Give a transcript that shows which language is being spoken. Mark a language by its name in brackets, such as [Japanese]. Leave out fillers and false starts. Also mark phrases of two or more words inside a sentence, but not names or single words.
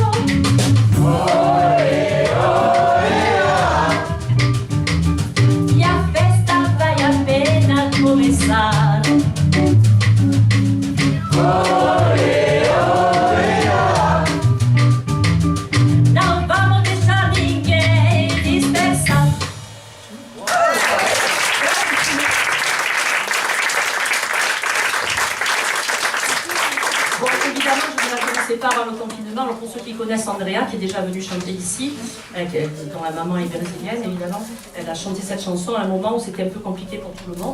[Portuguese] Oe, oe, e a festa vai apenas começar. Oe, oe, não vamos deixar ninguém dispersar. [French] Bon, évidemment, je ne la connaissais pas avant le confinement. Alors, pour ceux qui connaissent Andrea, qui est déjà venue chanter ici, dont la maman est brésilienne, évidemment, elle a chanté cette chanson à un moment où c'était un peu compliqué pour tout le monde.